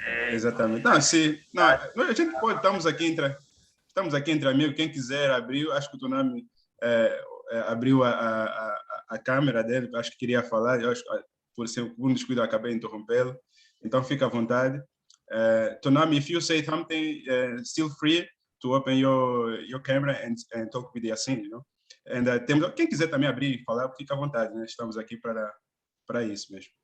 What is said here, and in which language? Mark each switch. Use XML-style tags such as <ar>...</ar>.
<pt>Exatamente. Não, a gente pode, estamos aqui entre amigos, quem quiser abrir, acho que o Tonami abriu a câmera dele, acho que queria falar, eu acho, por ser um descuido, acabei de interrompê-lo, então fica à vontade.</pt> <en>Tonami, if you say something, still free to open your camera and talk with Yassin, you know?</en> <pt>And quem quiser também abrir e falar, fica à vontade, né? Estamos aqui para isso mesmo.</pt>